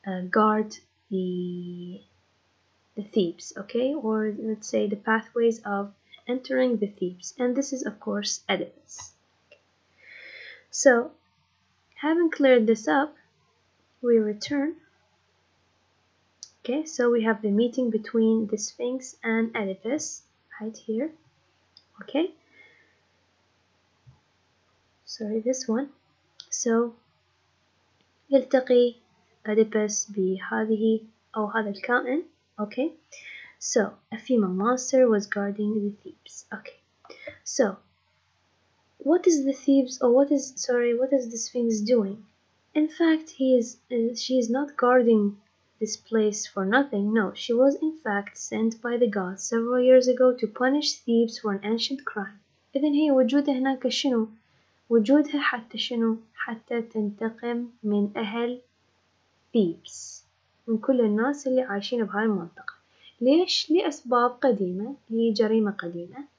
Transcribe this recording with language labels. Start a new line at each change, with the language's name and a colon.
English: guard the Thebes, okay, or let's say the pathways of entering the Thebes, and this is of course Oedipus. So, having cleared this up, we return. Okay, so we have the meeting between the Sphinx and Oedipus right here. Okay, sorry, this one.
Arabic: So يلتقي أديبس بهذه أو هذا الكائن.
English: Okay, so a female monster was guarding the Thebes. Okay, so what is the Thebes, or what is the Sphinx doing? In fact, she is not guarding this place for nothing. No, she was in fact sent by the gods several years ago to punish Thebes for an ancient crime.
Arabic: إذن هي وجودها هناك شنو؟ وجودها حتى شنو؟ حتى تنتقم من أهل Thebes، من كل الناس اللي عايشين بهاي المنطقة. ليش؟ لأسباب قديمة، لجريمة قديمة.